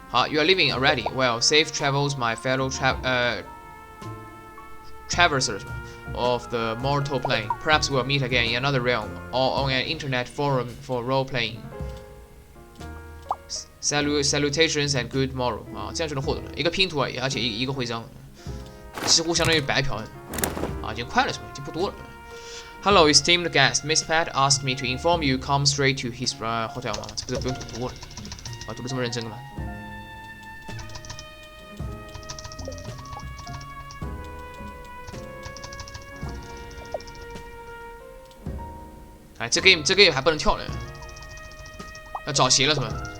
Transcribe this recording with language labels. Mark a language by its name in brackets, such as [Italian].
[English] You are leaving already. Well, safe travels, my fellow traversers of the mortal plane. Perhaps we'll meet again in another realm, or on an internet forum for role-playing. Salutations and good morrow. [Chinese] 这样就能获得了一个拼图而已，而且一个徽章，几乎相当于白嫖。啊，已经快了是吧？已经不多了。 [English] Hello, esteemed guest. Miss Pat asked me to inform you come straight to his hotel 吗？ [Chinese] 这个不用读过了，啊，读的这么认真干嘛？哎，这 game 还不能跳呢，要找鞋了是吧？